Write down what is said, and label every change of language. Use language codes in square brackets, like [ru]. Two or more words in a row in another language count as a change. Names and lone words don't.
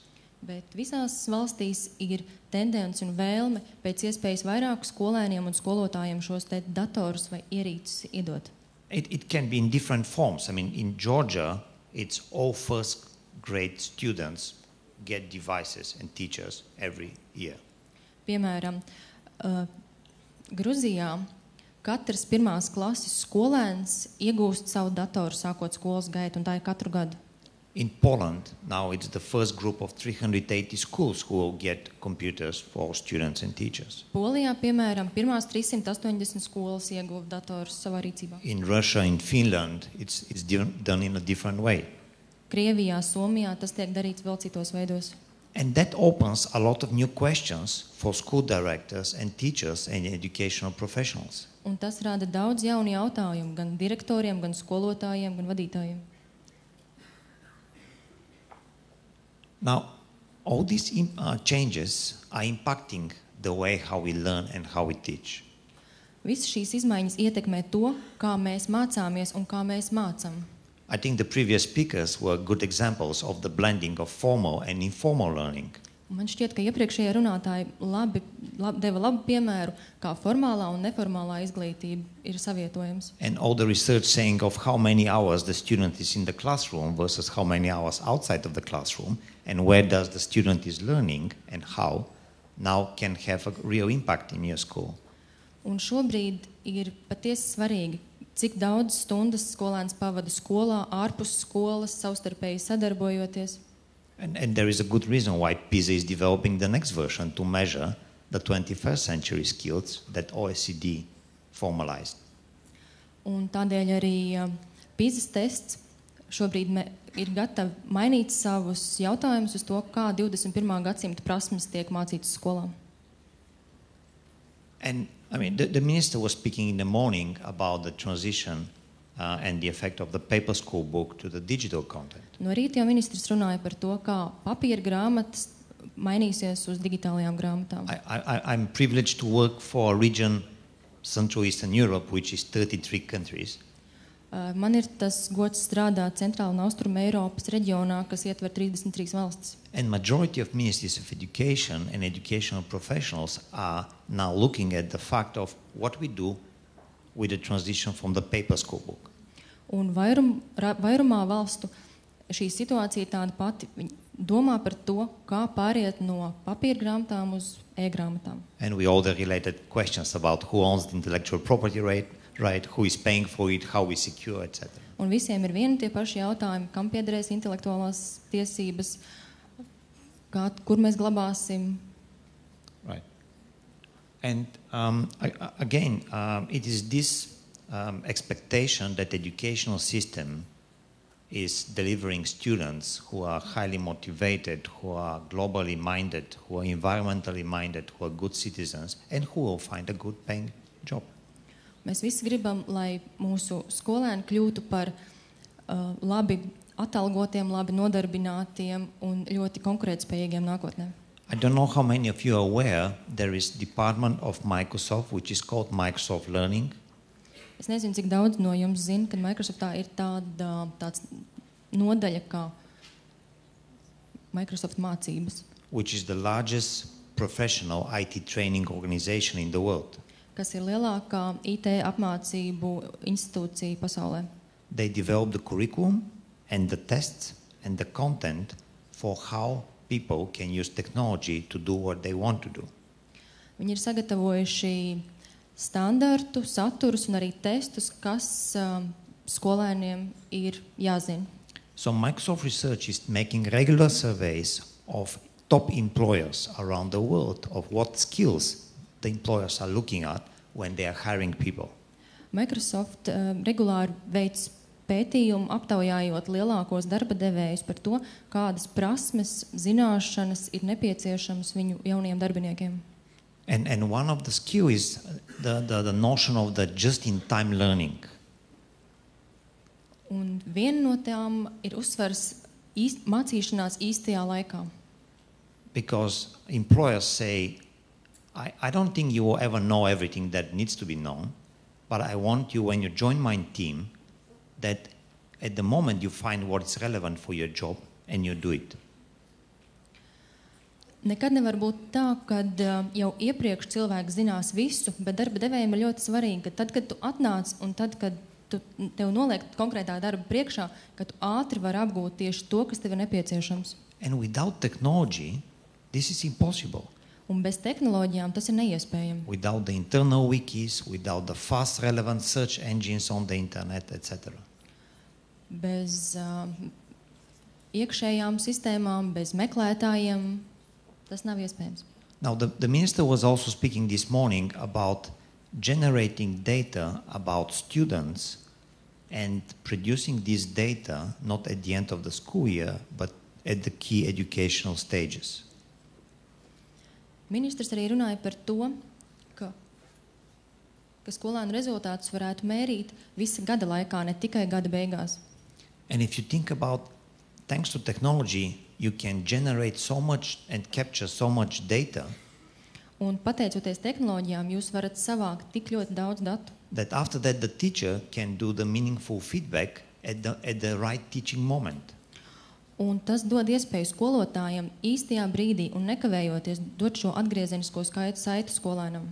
[lv] Bet visās valstīs ir tendence un vēlme pēc iespējas vairāk skolēniem un skolotājiem šos te datorus vai ierīces iedot. [en] It can be in different forms. I mean, in Georgia, it's all first grade students get devices and teachers every year. [lv] Piemēram, Gruzijā katrs pirmās klases skolēns iegūst savu datoru sākot skolas gaitu, un tā ir katru gadu. [en] In Poland, now it's the first group of 380 schools who will get computers for students and teachers. [lv] Polijā, piemēram, pirmās 380 skolas ieguva datorus savā rīcībā. [en] In Russia, in Finland, it's done in a different way. [lv] Krievijā, Somijā tas tiek darīts vēl citos veidos. [en] And that opens a lot of new questions for school directors and teachers and educational professionals. [lv] Un tas rada daudz jaunu jautājumu gan direktoriem, gan skolotājiem, gan vadītājiem. [en] Now, all these changes are impacting the way how we learn and how we teach. [lv] Visas šīs izmaiņas ietekmē to, kā mēs mācāmies un kā mēs mācam. [en] I think the previous speakers were good examples of the blending of formal and informal learning. [lv] Man šķiet, ka iepriekšējie runātāji deva labu piemēru, kā formālā un neformālā izglītība ir savietojams. [en] And all the research saying of how many hours the student is in the classroom versus how many hours outside of the classroom, and where does the student is learning and how, now can have a real impact in your school. [lv] Un šobrīd ir patiesi svarīgi, cik daudz stundas skolēns pavada skolā, ārpus skolas, savstarpēji sadarbojoties. [en] And there is a good reason why PISA is developing the next version to measure the 21st century skills that OECD formalized. [lv] Un tādēļ arī PISA tests šobrīd ir gatavi mainīt savus jautājumus uz to, kā 21. gadsimta prasmes tiek mācītas skolā. [en] And I mean, the minister was speaking in the morning about the transition and the effect of the paper school book to the digital content. [lv] No rīta jau ministrs runāja par to, kā papīra grāmatas mainīsies uz digitālajām grāmatām. [en] I'm privileged to work for a region, Central Eastern Europe, which is 33 countries. [lv] Man ir tas gods strādāt Centrāla un Austruma Eiropas reģionā, kas ietver 33 valstis. [en] And majority of ministries of education and educational professionals are now looking at the fact of what we do with the transition from the paper school book. [lv] Un vairumā valstu šī situācija ir tāda pati. Viņi domā par to, kā pāriet no papīra grāmatām uz e-grāmatām. [en] And we all the related questions about who owns the intellectual property right, who is paying for it, how we secure, etc. [lv] Un visiem ir vieni tie paši jautājumi, kam piederēs intelektuālās tiesības, kur mēs glabāsim. [en] Right. And again, it is this expectation that the educational system is delivering students who are highly motivated, who are globally minded, who are environmentally minded, who are good citizens, and who will find a good paying job. [lv] Mēs visi gribam, lai mūsu skolēni kļūtu par labi atalgotiem, labi nodarbinātiem un ļoti konkurētspējīgiem nākotnē. [en] I don't know how many of you are aware, there is department of Microsoft which is called Microsoft Learning. [lv] Es nezinu, cik daudz no jums zina, ka Microsoftā ir tāds nodaļa kā Microsoft mācības, [en] which is the largest professional IT training organization in the world. [lv] kas ir lielākā IT apmācību institūcija pasaulē. [en] They developed the curriculum and the tests and the content for how people can use technology to do what they want to do. [lv] Viņi ir sagatavojuši standartu, saturus un arī testus, kas skolēniem ir jāzina. [en] So Microsoft Research is making regular surveys of top employers around the world of what skills the employers are looking at when they are hiring people. [lv] Microsoft regulāri veic pētījumu, aptaujājot lielākos darba devējus par to, kādas prasmes, zināšanas ir nepieciešamas viņu jauniem darbiniekiem. [en] And one of the skills is the notion of the just-in-time learning. [lv] Un viena no tām ir uzsvers mācīšanās īstajā laikā. [en] Because employers say, I don't think you will ever know everything that needs to be known, but I want you, when you join my team, that at the moment you find what is relevant for your job and you do it. [lv] Nekad nevar būt tā, ka jau iepriekš cilvēks zinās visu, bet darba devējiem ir ļoti svarīgi, ka tad, kad tu atnāc un tad, kad tev noliek konkrētā darba priekšā, ka tu ātri vari apgūt tieši to, kas tev ir nepieciešams. [en] And without technology, this is impossible. [lv] Un bez tehnoloģijām tas ir neiespējami. [en] Without the internal wikis, without the fast relevant search engines on the internet, etc. [lv] Bez iekšējām sistēmām, bez meklētājiem, tas nav iespējams. [en] Now, the minister was also speaking this morning about generating data about students and producing this data not at the end of the school year, but at the key educational stages. [lv] Ministrs arī runāja par to, ka skolēnu rezultātus varētu mērīt visa gada laikā, ne tikai gada beigās. [en] And if you think about, thanks to technology, you can generate so much and capture so much data. [lv] Un pateicoties tehnoloģijām, jūs varat savākt tik ļoti daudz datu. [en] That after that the teacher can do the meaningful feedback at the right teaching moment. [lv] Un tas dod iespēju skolotājiem īstajā brīdī un nekavējoties dot šo atgriezenisko saiti skolēnam.